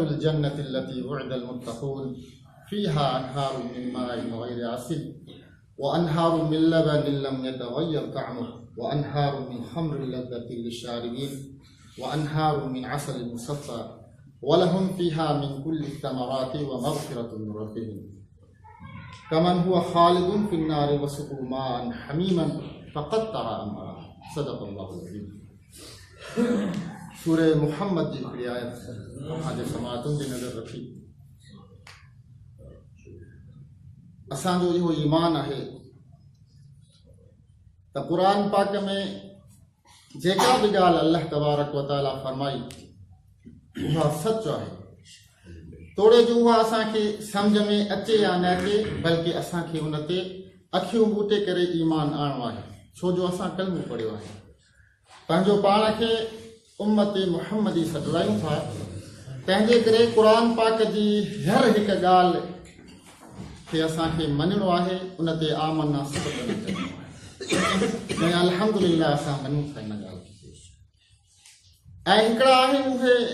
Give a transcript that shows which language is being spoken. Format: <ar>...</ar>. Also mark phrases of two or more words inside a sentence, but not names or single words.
<ar>الجنة التي وعد المتقون فيها أنهار من ماء غير عسل وأنهار من لبن لم يتغير طعمه وأنهار من خمر لذة للشاربين وأنهار من عسل مصفى ولهم فيها من كل الثمرات ومغفرة من ربهم كمن هو خالد في النار وسقوا ماء حميما فقطع أمعاءهم صدق الله العظيم.</ar> <sd>सूरह मुहम्मद जी हिकिड़ी आयत असांजे समातुनि जी नज़र रखी असांजो इहो ईमान आहे त क़ुरान पाक में जेका बि ॻाल्हि अल्लाह</sd> <ar>تبارك وتعالى</ar> <sd>फरमाई उहा सच आहे तोड़े जो उहा असांखे सम्झ में अचे या न अचे बल्कि असांखे उन ते अखियूं ॿूटे करे ईमान आणणो आहे छो जो असां कलमो पढ़ियो आहे पंहिंजो पाण खे उम्मत मुहम्मदी सॾायूं था तंहिंजे करे क़ुरान पाक जी हर हिकु ॻाल्हि खे असांखे मञिणो आहे उन ते आमना सभु करणु ऐं अल्हम्दुलिल्लाह असां मञूं था इन ॻाल्हि खे ऐं हिकिड़ा आहिनि उहे</sd>